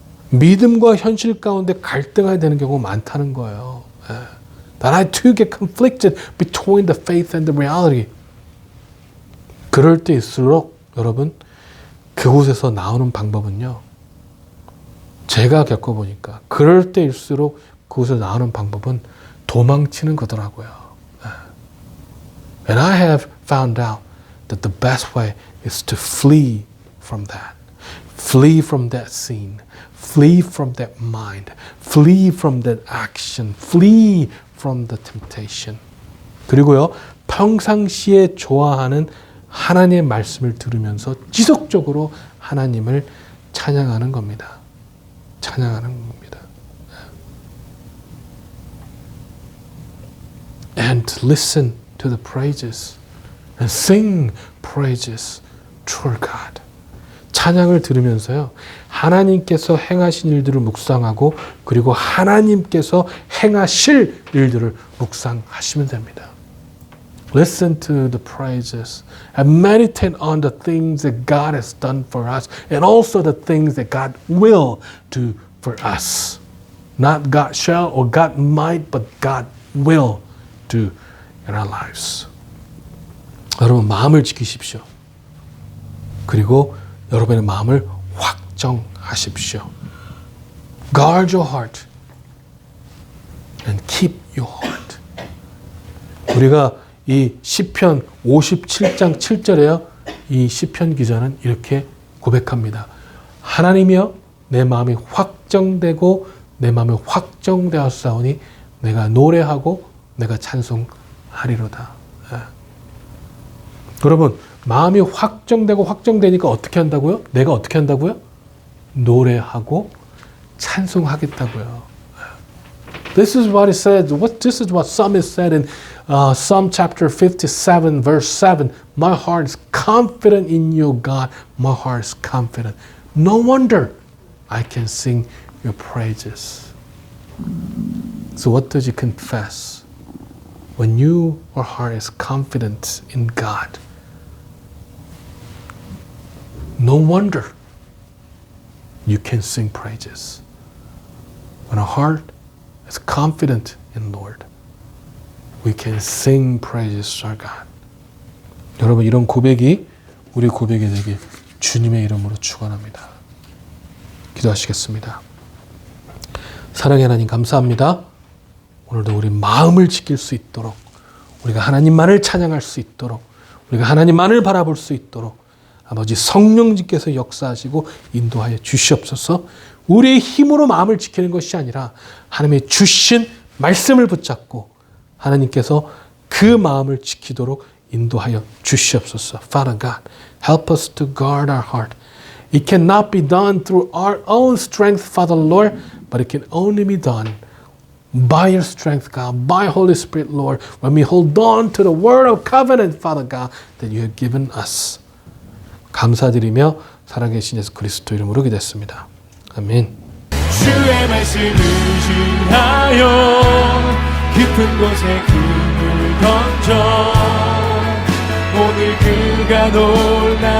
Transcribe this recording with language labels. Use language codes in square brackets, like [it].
[ko] 믿음과 현실 가운데 갈등하게 되는 경우가 많다는 거예요. [en] That I too get conflicted between the faith and the reality. [ko] 그럴 때일수록 여러분, 그곳에서 나오는 방법은요, 제가 겪어보니까 그럴 때일수록 그곳에서 나오는 방법은 도망치는 거더라고요. [en] And I have found out that the best way is to flee from that. Flee from that scene. Flee from that mind. Flee from that action. Flee from the temptation. [ko] 그리고요, 평상시에 좋아하는 하나님의 말씀을 들으면서 지속적으로 하나님을 찬양하는 겁니다. 찬양하는 겁니다. [en] And listen to the praises and sing praises to our God. [ko] 찬양을 들으면서요, 하나님께서 행하신 일들을 묵상하고 그리고 하나님께서 행하실 일들을 묵상하시면 됩니다. [en] Listen to the praises and meditate on the things that God has done for us and also the things that God will do for us. Not God shall or God might, but God will do in our lives. [ko] 여러분, 마음을 지키십시오. 그리고 여러분의 마음을 확정하십시오. [en] Guard your heart and keep your heart. [ko] 우리가 이 시편 57장 7절에요. 이 시편 기자는 이렇게 고백합니다. 하나님이여, 내 마음이 확정되고 내 마음이 확정되었사오니 내가 노래하고 내가 찬송하리로다. 여러분, 마음이 확정되니까 어떻게 한다고요? 내가 어떻게 한다고요? 노래하고 찬송하겠다고요. [en] This is what it said. This is what Psalmist said in Psalm chapter 57, verse 7. My heart is confident in you, God. My heart is confident. No wonder I can sing your praises. So what does he confess? When your heart is confident in God, no wonder you can sing praises. When our heart is confident in Lord, we can sing praises to our God. [ko] 여러분, 이런 고백이 우리 고백이 되길 주님의 이름으로 축원합니다. 기도하시겠습니다. 사랑의 하나님, 감사합니다. 오늘도 우리 마음을 지킬 수 있도록, 우리가 하나님만을 찬양할 수 있도록, 우리가 하나님만을 바라볼 수 있도록 아버지 성령님께서 역사하시고 인도하여 주시옵소서. 우리의 힘으로 마음을 지키는 것이 아니라 하나님의 주신 말씀을 붙잡고 하나님께서 그 마음을 지키도록 인도하여 주시옵소서. [en] Father God, help us to guard our heart. It cannot be done through our own strength, Father Lord, but it can only be done by your strength, God, by Holy Spirit, Lord, when we hold on to the word of covenant, Father God, that you have given us. [ko] 감사드리며 살아계신 예수 그리스도 이름으로 기도했습니다. 아멘. 주의 말씀 의지하여 깊은 곳에 금을 던져 오늘 그가 놀라운